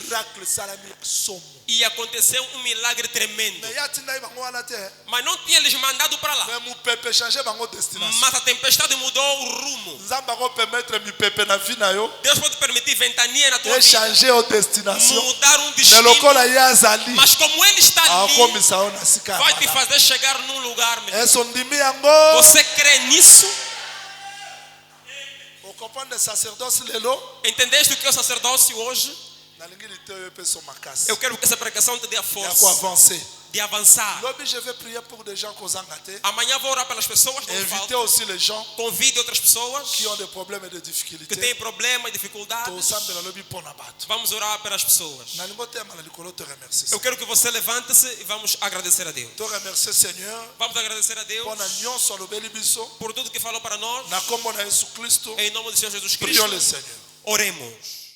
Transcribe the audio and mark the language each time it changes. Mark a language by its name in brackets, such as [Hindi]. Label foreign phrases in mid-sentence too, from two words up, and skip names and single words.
[Lingala] miracle esalami ya somo [Portuguese] E aconteceu um milagre tremendo. [Lingala] me ye atindai bango wana te [Portuguese] Mas não tinha lhes mandado para lá. [Lingala] me mopepe change bango destination [Portuguese] Mas a tempestade mudou o rumo. [Lingala] nzambe akopermettre mipepe na vi na yo [Portuguese] Deus pode permitir ventania na tua vida. [Lingala] echange o destination [Portuguese] Mudar um [Lingala] me [Portuguese] destino. [Lingala] lokola ye azali [Portuguese] Mas como ele está ali, [Lingala] akomisa yo na sika ya [Portuguese] vai te [Lingala] malamu. [Portuguese] fazer chegar num lugar melhor. [Lingala] eso ndimi yango [Portuguese] Você crê nisso? [Lingala] okomprendre sacerdoce lelo [Portuguese] Entendeste o que é o sacerdócio hoje? [Lingala] nalingi lite oyo epeso makasi [Portuguese] Eu quero que essa pregação te dê a [Lingala] ya [Portuguese] força [Lingala] koavancer [Portuguese] de avançar. [French] lobi je vais prier pour des gens [Lingala] kozanga te [Portuguese] Amanhã vou orar pelas pessoas que não [French] inviter [Portuguese] faltam. [French] aussi les gens [Portuguese] Convide outras pessoas [French] qui ont des problèmes et des [Portuguese] que [French] difficultés [Portuguese] têm problemas e dificuldades. [Lingala] tosambela lobi mpo na bato [Portuguese] Vamos orar pelas pessoas. [Lingala] nalingi otema na likolo te remercie [Portuguese] Eu quero que você levante-se e vamos agradecer a Deus. [French] to remercie seigneur [Portuguese] Vamos agradecer a Deus [Lingala] mpo na nyonso alobeli biso [Portuguese] por tudo que falou para nós. [Lingala] na kombo na yesu kristo [Portuguese] Em nome do Senhor Jesus [French] prions le [Portuguese] Cristo, [French] seigneur [Portuguese] oremos.